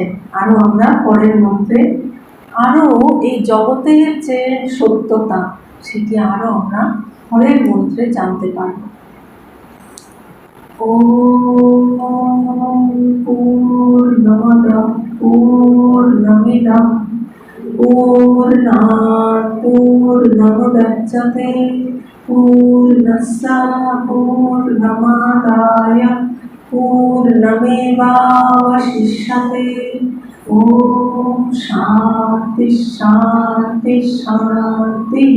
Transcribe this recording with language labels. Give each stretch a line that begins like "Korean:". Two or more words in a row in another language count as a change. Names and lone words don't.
Bangla: আরো আমরা পরের মন্ত্রে আরো এই জগতের যে সত্যতা সেটি আরো আমরা পরের মন্ত্রে জানতে পারব।
Sanskrit: ওম পূর্ণমদঃ পূর্ণমিদঃ पूर्णात् पूर्णमुदच्यते पूर्णस्य पूर्णमादाय पूर्णमेवावशिष्यते। ॐ शान्ति शान्ति शान्तिः।